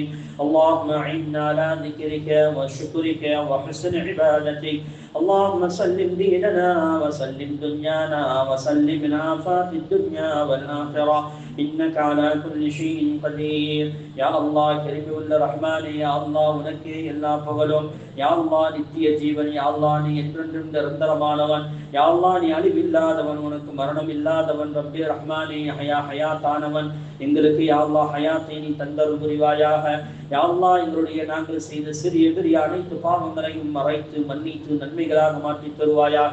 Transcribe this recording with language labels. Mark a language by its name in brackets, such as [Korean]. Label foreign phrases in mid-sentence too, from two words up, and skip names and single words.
[Arabic] اللهم أعنا على ذكرك وشكرك وحسن عبادتك. اللهم سلم ديننا وسلم دنيانا وسلم من آفات الدنيا والآخرة إنك على كل شيء قدير. يا الله كريم الرحمن، يا الله [Tamil] உனக்கே எல்லா புகழும். [Arabic] يا الله [Tamil] நித்திய ஜீவன், [Arabic] يا الله [Tamil] நீ என்றென்றும் நிரந்தரமானவன், [Arabic] يا الله [Tamil] நீ அழிவில்லாதவன், உனக்கு மரணம் இல்லாதவன். ரப்பே ரஹ்மானே ஹயாத்தானவன். எங்களுக்கு [Arabic] يا الله [Tamil] ஹயாத்தை நீ தந்தருள் புரிவாயாக. [Arabic] يا الله [Tamil] எங்களுடைய நாங்கள் செய்த சிறிய பெரிய அனைத்து பாவங்களையும் மறைத்து மன்னித்து நன்மைகளாக மாற்றி தருவாயாக.